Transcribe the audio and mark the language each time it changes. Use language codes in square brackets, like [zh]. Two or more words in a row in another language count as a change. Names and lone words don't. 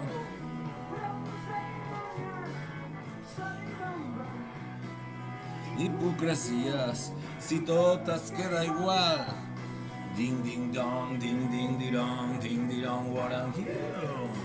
[ca] Hipocresies, si tot es queda igual. Ding ding dong, ding ding dong, [en] what am you?